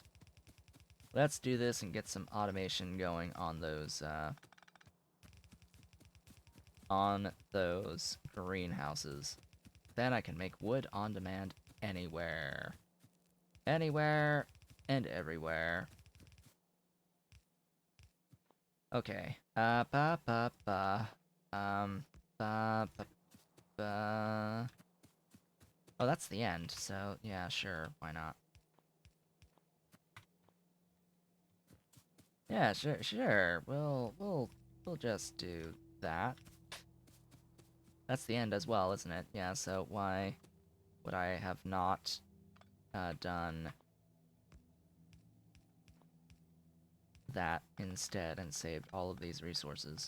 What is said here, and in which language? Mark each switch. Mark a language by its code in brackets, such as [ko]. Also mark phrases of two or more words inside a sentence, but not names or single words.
[en] Let's do this and get some automation going on those greenhouses. Then I can make wood on demand anywhere. Anywhere and everywhere. Okay. Ba ba ba. Ba ba ba. Oh, that's the end. So, yeah, sure. Why not? Yeah, sure. We'll just do that. That's the end as well, isn't it? Yeah, so why would I have not done that instead and saved all of these resources?